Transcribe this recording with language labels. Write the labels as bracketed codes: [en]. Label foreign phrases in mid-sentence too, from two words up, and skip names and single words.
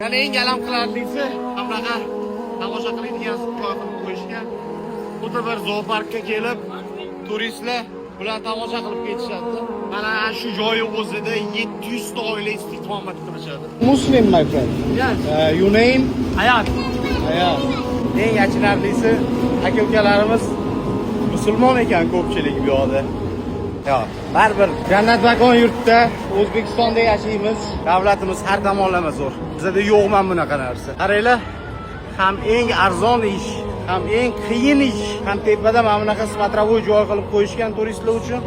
[uz] Yani eng alam qilarlisi bunaqa tomosha qiladigan joy qilib qo'yishgan. Xuddi bir zooparkka kelib, turistlar bilan tomosha qilib ketishadi. Mana shu joyi o'zida 700 ta oila istiqomat qilishadi. [en] Muslim, my friend. Yes. Your name? Hayot. Hayat. [uz] Eng achinarlisi aka-ukalarimiz musulmon ekan ko'pchilik bu yoqda. Yo'q, baribir jannat makon yurtda O'zbekistonda yashaymiz. Davlatimiz har tomonlama zo'r. Bizda yo'qmi bunaqa narsa. Qaranglar, ham eng arzon ish, ham eng qiyin ish, ham tepada mana bunaqa смотровой joy qilib qo'yishgan turistlar uchun.